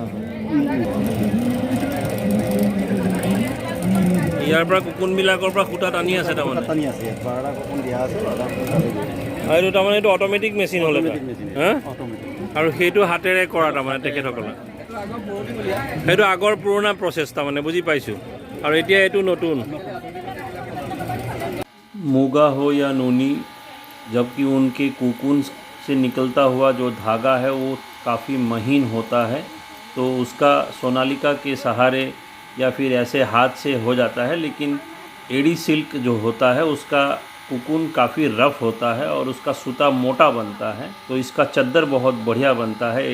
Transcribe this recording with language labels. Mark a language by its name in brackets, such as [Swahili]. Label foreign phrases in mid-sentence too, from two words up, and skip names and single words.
[Assamese] ইয়াৰ পৰা কুকুনবিলাকৰ পৰা সূতা টানি আছে তাৰমানে। টানি আছে, 12টা কুকুন দিয়া আছে। আৰু এইটো তাৰমানে এইটো [English] automatic machine [Assamese] হ'লে হা? আৰু সেইটো হাতেৰে কৰা তাৰমানে তেখেতসকলে। সেইটো আগৰ পুৰণা প্ৰচেছ তাৰমানে, বুজি পাইছোঁ। আৰু এতিয়া এইটো নতুন। [Hindi] मूगा हो या नूनी, जबकि उनके कुकुन से निकलता हुआ जो धागा है वो काफ़ी महीन होता है, तो उसका सोनालिका के सहारे या फिर ऐसे हाथ से हो जाता है। लेकिन एड़ी सिल्क जो होता है उसका कुकुन काफ़ी रफ़ होता है और उसका सूता मोटा बनता है, तो इसका चादर बहुत बढ़िया बनता है।